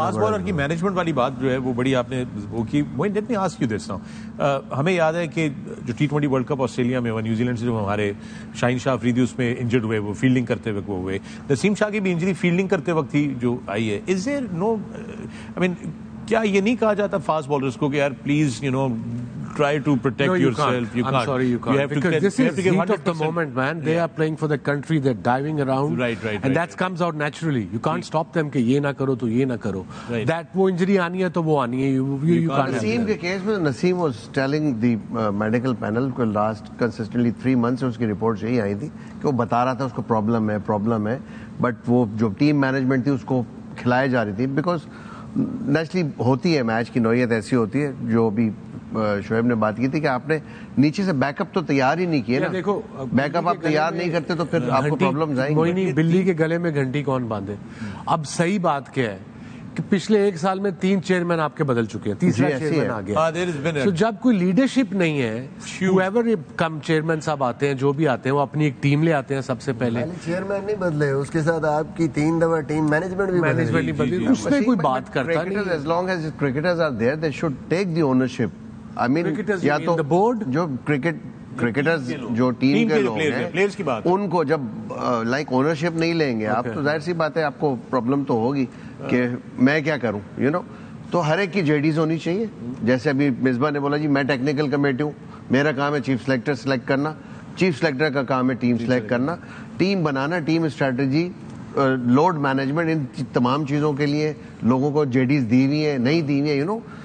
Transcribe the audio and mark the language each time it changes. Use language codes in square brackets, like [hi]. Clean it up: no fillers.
[ur] Fast bowler کی management والی بات جو ہے وہ بڑی آپ نے وہ کی. [en] let me ask you this now, [ur] ہمیں یاد ہے کہ جو T20 ورلڈ کپ آسٹریلیا میں ہوا, نیوزی لینڈ سے جو ہمارے شاہین شاہ افریدی اس میں انجرڈ ہوئے, وہ فیلڈنگ کرتے ہوئے وہ ہوئے, نسیم شاہ کی بھی انجری فیلڈنگ کرتے وقت ہی جو آئی ہے. [en] is there no, I mean [ur] کیا یہ نہیں کہا جاتا فاسٹ بالرز کو کہ یار [en] Please you know try to protect yourself? I'm sorry, you can't. Because this is heat of the moment, man. They are playing for the country. They're diving around. Right. And that comes out naturally. You can't stop them [ur] کہ یہ نہ کرو تو یہ نہ کرو. That وہ injury آنی ہے تو وہ آنی ہے. [en] You can't. [ur] نسیم کے کیس میں [en] Naseem was telling the medical panel [ur] کو [en] last consistently 3 months [ur] اس کی رپورٹ یہی آئی تھی کہ وہ بتا رہا تھا اس کو پرابلم ہے, بٹ وہ جو ٹیم مینجمنٹ تھی اس کو کھلائی جا رہی تھی. بیکاز نیچرلی ہوتی ہے, میچ کی نوعیت ایسی ہوتی ہے, جو بھی شعیب نے بات کی تھی کہ آپ نے نیچے سے بیک اپ تو تیار ہی نہیں کیے نا. دیکھو بیک اپ آپ تیار نہیں کرتے تو پھر آپ کو پرابلم آئیں گی. نہیں, بلی کے گلے میں گھنٹی کون باندھے. اب صحیح بات کیا ہے کہ پچھلے 1 سال میں 3 چیئرمین آپ کے بدل چکے ہیں, 3 چیئرمین آ گیا. تو جب کوئی لیڈرشپ نہیں ہے, whoever کم چیئرمین صاحب آتے ہیں, جو بھی آتے ہیں, وہ اپنی ایک ٹیم لے آتے ہیں. سب سے پہلے چیئرمین نہیں بدلے, اس کے ساتھ آپ کی 3 دفعہ ٹیم مینجمنٹ بھی بدلی. اس میں کوئی بات کرتا نہیں. [en] As long as cricketers are there, they should take the ownership. I mean, [ur] یا تو بورڈ جو کرکٹرز جو ٹیم کے لوگ ہیں ان کو جب لائک اونرشپ نہیں لیں گے آپ, تو ظاہر سی بات ہے آپ کو پرابلم تو ہوگی کہ میں کیا کروں, یو نو. تو ہر ایک کی JDs ہونی چاہیے. جیسے ابھی مصباح نے بولا جی میں ٹیکنیکل کمیٹی ہوں, میرا کام ہے چیف سلیکٹر سلیکٹ کرنا, چیف سلیکٹر کا کام ہے ٹیم سلیکٹ کرنا, ٹیم بنانا, ٹیم اسٹریٹجی, لوڈ مینجمنٹ, ان تمام چیزوں کے لیے لوگوں کو JDs دی ہوئی ہیں نہیں دی ہوئی ہیں, یو نو.